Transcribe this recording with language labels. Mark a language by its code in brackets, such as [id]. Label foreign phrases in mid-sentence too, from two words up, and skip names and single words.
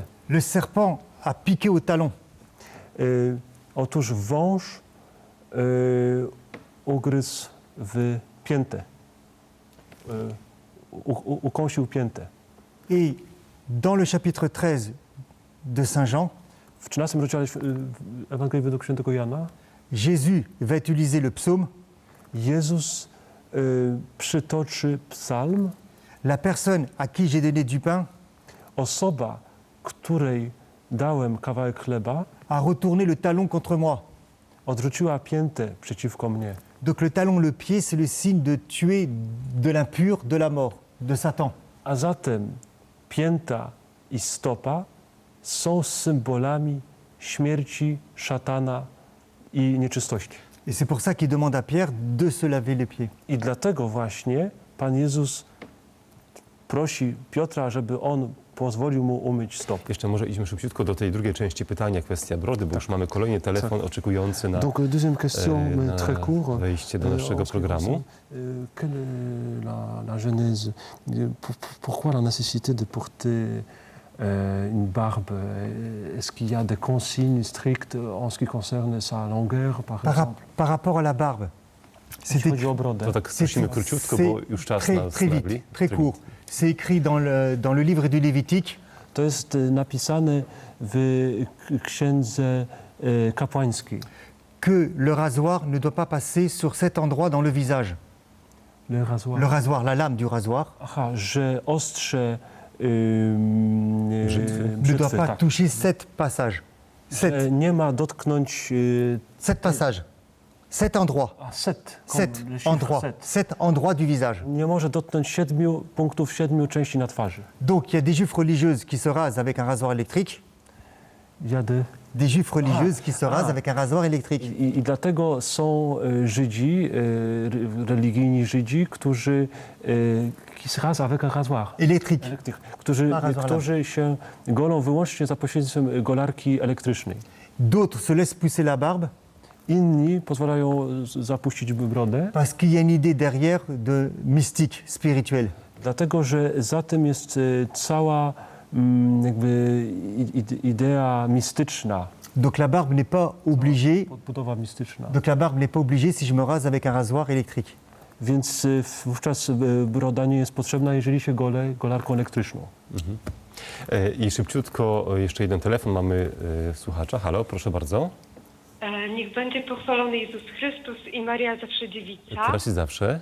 [fr] Le serpent a piqué au talon. [pl] Otóż wąż ugryzł w piętę, ukąsił piętę. [fr] Et dans le chapitre 13 de Saint Jean, [pl] W 13 rozdziale Ewangelii według świętego Jana [fr] Jésus va utiliser le psaume. [pl] Jezus przytoczy psalm. [fr] La personne à qui j'ai donné du pain [pl] Osoba, której dałem kawałek chleba, [fr] a retourné le talon contre moi. [pl] odrzuciła piętę przeciwko mnie. [fr] Donc le talon, le pied, c'est le signe de tuer de l'impur, de la mort, de Satan. [pl] A zatem pięta i stopa są symbolami śmierci, szatana i nieczystości. [fr] Et c'est pour ça qu'il demande à Pierre de se laver les pieds. [pl] I dlatego właśnie Pan Jezus prosi Piotra, żeby on pozwolił mu umyć stopy. Jeszcze może idźmy szybciutko do tej drugiej części pytania, kwestia brody, bo już mamy kolejny telefon oczekujący na [fr] Donc deuxième question, [pl] na [fr] très court. [pl] wejście do naszego [fr] En ce qui [pl] programu. [fr] concerne, quelle est la genèse? Pourquoi la nécessité de porter une barbe? Est-ce qu'il y a des consignes strictes en ce qui concerne sa longueur, par exemple? Par rapport à la barbe, [pl] Jeśli chodzi o brodę. To tak prosimy króciutko, bo już czas nas [fr] très [pl] nagli. [fr] vite, très court. C'est écrit dans le livre du Lévitique. [pl] To jest napisane w księdze kapłańskiej. [fr] Que le rasoir ne doit pas passer sur cet endroit dans le visage. Le rasoir. Le rasoir, la lame du rasoir, [pl] Aha, że ostrze [fr] ne doit pas [pl] tak. [fr] toucher cet passage. [pl] Że nie ma dotknąć [fr] Cet passage. 7 endroits. [pl] A 7. [fr] 7 endroits du visage. [pl] Nie może dotknąć 7 punktów, 7 części na twarzy. [fr] Donc il y a des juifs religieuses qui se rasent avec un rasoir électrique, Jady. des juifs religieuses qui se rasent avec un rasoir électrique. [pl] I dlatego są Żydzi, religijni Żydzi, którzy [fr] qui se rasent avec un rasoir. Électrique. [pl] Którzy się golą wyłącznie za pośrednictwem golarki elektrycznej. [fr] D'autres se laissent pousser la barbe [pl] Inni pozwalają zapuścić brodę, [fr] parce qu'il y a une idée derrière de mystique, spirituel. [pl] dlatego że za tym jest cała jakby idea mistyczna, [fr] Donc la barbe n'est pas obligée. [pl] podbudowa mistyczna. [fr] Donc la barbe n'est pas obligée si je me rase avec un rasoir électrique. [pl] Więc wówczas broda nie jest potrzebna, jeżeli się gole golarką elektryczną. I szybciutko jeszcze jeden telefon. Mamy słuchacza. Halo, proszę bardzo. Niech będzie pochwalony Jezus Chrystus i Maria Zawsze Dziewica. Teraz i zawsze.